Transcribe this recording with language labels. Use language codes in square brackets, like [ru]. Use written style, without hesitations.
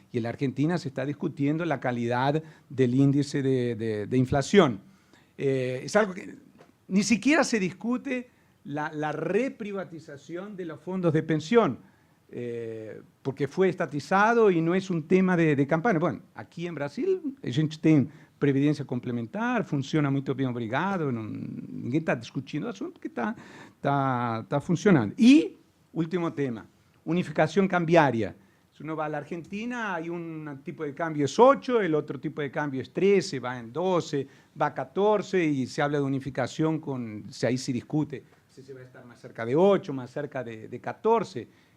[es] Y en la Argentina se está discutiendo la calidad del índice de inflación. Es algo que ni siquiera se discute la reprivatización de los fondos de pensión, porque fue estatizado y no es un tema de campaña. [pt] Bueno, aquí en Brasil a gente tem previdência complementar, funciona muito bem, obrigado, ninguém está discutindo o assunto porque está funcionando. [es] Y, último tema, unificación cambiaria. Si uno va a la Argentina, hay un tipo de cambio es 8, el otro tipo de cambio es 13, va en 12, va a 14 y se habla de unificación, ahí se discute si se va a estar más cerca de 8, más cerca de 14.